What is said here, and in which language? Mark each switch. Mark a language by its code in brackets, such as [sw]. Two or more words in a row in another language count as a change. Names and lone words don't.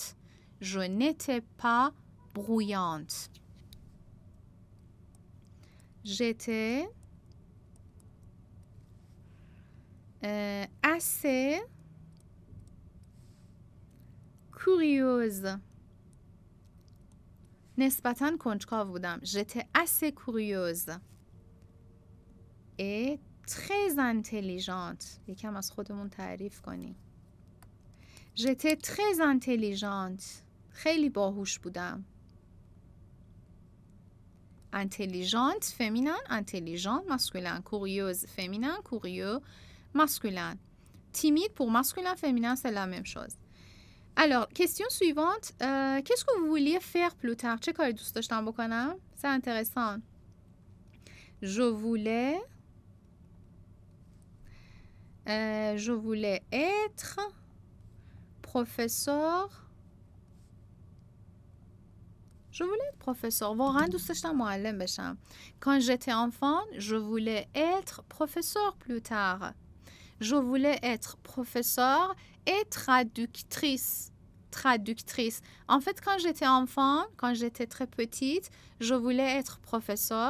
[fr] Je n'étais pas bruyante. J'étais assez curieuse. [fa] نسبتاً کنجکاو بودم. [fr] J'étais assez curieuse. Et très intelligente. [fa] یکم از خودمون تعریف کنیم. [fr] J'étais très intelligente. [fa] خیلی باهوش بودم. [fr] Intelligente, féminin, intelligent, masculin. Curieuse, féminin, curieux, masculin. Timide pour masculin, féminin, c'est la même chose. Alors, question suivante. Qu'est-ce que vous vouliez faire plus tard? [fa] چه کاری دوست داشتم بکنم? [fr] C'est intéressant. Je voulais être professeur. Je voulais être professeur. [fa] واقعا دوست داشتم معلم بشم. [fr] Quand j'étais enfant, je voulais être professeur plus tard. Je voulais être professeur et traductrice. Traductrice. En fait, quand j'étais enfant, quand j'étais très petite, je voulais être professeur.